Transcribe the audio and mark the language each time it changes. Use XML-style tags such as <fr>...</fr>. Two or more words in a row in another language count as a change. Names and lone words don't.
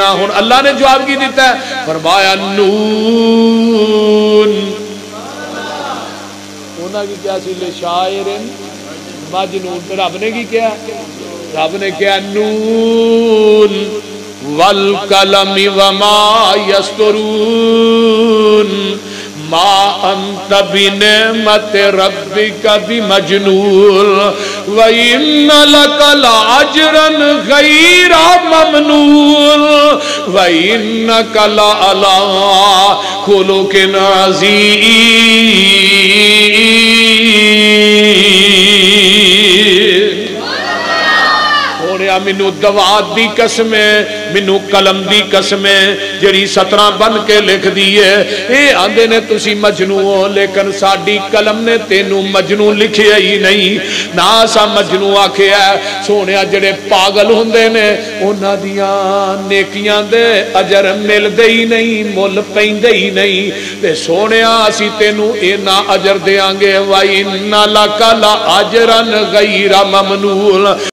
<pa>ہن اللہ نے جواب کی دیتا ہے، فرمایا نون. انہاں کی کیا سی لے شاعر مجنون، رب نے کی کیا؟ رب نے کیا</pa> <ar>نون والقلم وما یسطرون ما انت بنعمت ربک بمجنون وَإِنَّ لَكَ لَأَجْرًا غَيْرَ مَمْنُونٍ وَإِنَّكَ لَعَلَىٰ خُلُقٍ عَظِيمٍ.</ar> <pa>مینو دوات دی قسم ہے، مینو قلم دی قسم ہے جڑی 17 بن کے لکھ دیئے. اے آندے نے تسی مجنون ہو، لیکن ساڈی قلم نے تینوں مجنون لکھیا ہی نہیں. نا سا مجنون آکھیا ہے. سونیا جڑے پاگل ہوندے نے انہاں دیاں نیکیاں دے اجر مل دے ہی نہیں، مل پیندے ہی نہیں. تے سونیا اسی تینوں اینا اجر دیاں گے.</pa> <ar>وَإِنَّ لَكَ لَأَجْرًا غَيْرَ مَمْنُونٍ.</ar>